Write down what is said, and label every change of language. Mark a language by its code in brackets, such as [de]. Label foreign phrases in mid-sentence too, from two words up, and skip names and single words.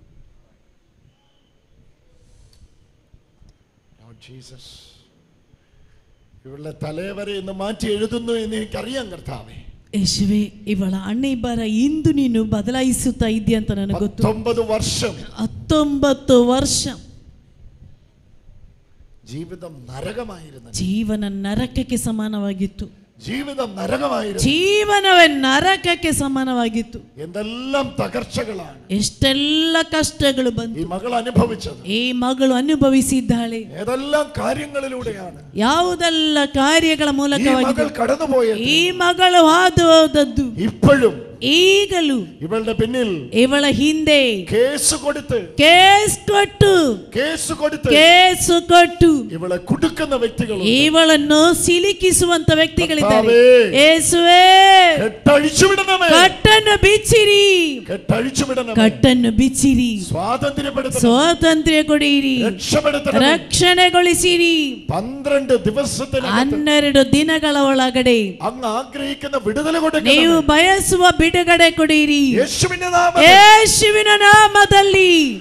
[ml] ജീസസ്, ഇവളുടെ തലവരെ ഇന്ന് മാറ്റി എഴുതുന്നു എന്ന് എനിക്കറിയാം കർത്താവേ. യേശുവേ, [kn] ಇವಳ ಹಣೆ ಬರ ಇಂದು ನೀನು ಬದಲಾಯಿಸುತ್ತಾ ಇದ್ದೀಯ ಅಂತ ನನಗೆ ಗೊತ್ತು. [ml] 19 വർഷം [kn] 19 ವರ್ಷ [ml] ജീവിതം നരകമായിരുന്നു. [kn] ಜೀವನ ನರಕಕ್ಕೆ ಸಮಾನವಾಗಿತ್ತು. [ml] ജീവിതം നരകമായിരുന്നു. [kn] ಜೀವನವೇ ನರಕಕ್ಕೆ ಸಮಾನವಾಗಿತ್ತು. [ml] എന്തെല്ലാം തകർച്ചകളാണ്, [kn] ಎಷ್ಟೆಲ್ಲ ಕಷ್ಟಗಳು ಬಂತು [ml] ഈ മകൾ അനുഭവിച്ചത്. [kn] ಈ ಮಗಳು ಅನುಭವಿಸಿದ್ದಾಳೆ. [ml] ഏതെല്ലാം കാര്യങ്ങളിലൂടെയാണ് [kn] ಯಾವುದೆಲ್ಲ ಕಾರ್ಯಗಳ ಮೂಲಕವಾಗಿ [ml] കടന്നുപോയത്. [kn] ಈ ಮಗಳು ಹಾದು ಹೋದದ್ದು [ml] ഇപ്പോഴും [kn] ಈಗಲೂ [ml] ഇവളുടെ പിന്നിൽ [kn] ಇವಳ ಹಿಂದೆ [ml] കേസ് കൊടുത്ത് ഇവളെ കുടുക്കുന്ന വ്യക്തികൾ, [kn] ಇವಳನ್ನು ಸಿಲುಕಿಸುವಂತ ವ್ಯಕ್ತಿಗಳಿದ್ದಾರೆ. ಯೇಸುವೇ, ಕಟ್ಟನ್ನು ಬಿಚ್ಚಿರಿ, ಕಟ್ಟನ್ನು ಬಿಚ್ಚಿರಿ, ಸ್ವಾತಂತ್ರ್ಯ ಕೊಡಿರಿ, ರಕ್ಷಣೆಗೊಳಿಸಿರಿ. 12 ದಿನಗಳ ಒಳಗಡೆ ನೀವು ಬಯಸುವ ಬಿಡುಗಡೆ ಕೊಡಿರಿ ಯೇಸುವಿನ ನಾಮದಲ್ಲಿ.